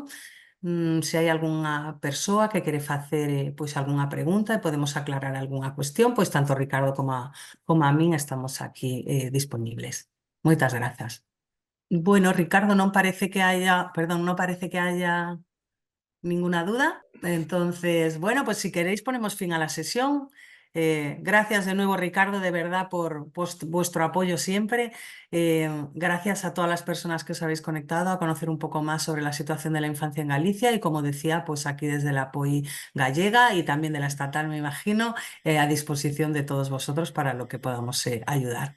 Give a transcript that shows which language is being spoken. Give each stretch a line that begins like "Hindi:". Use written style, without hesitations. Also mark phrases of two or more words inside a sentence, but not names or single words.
Galician: Se hai algunha persoa que quere facer pois algunha pregunta e podemos aclarar algunha cuestión, pois tanto Ricardo como a min estamos aquí disponibles. Moitas grazas.
Spanish: Bueno, Ricardo, non parece que haya, perdón, non parece que haya ninguna duda. Entonces, bueno, pues si queréis ponemos fin a la sesión. Gracias de nuevo, Ricardo, de verdad por vuestro apoyo siempre. Gracias a todas las personas que os habéis conectado a conocer un poco más sobre la situación de la infancia en Galicia y, como decía, pues aquí desde la APOI gallega y también de la estatal, me imagino, a disposición de todos vosotros para lo que podamos ayudar.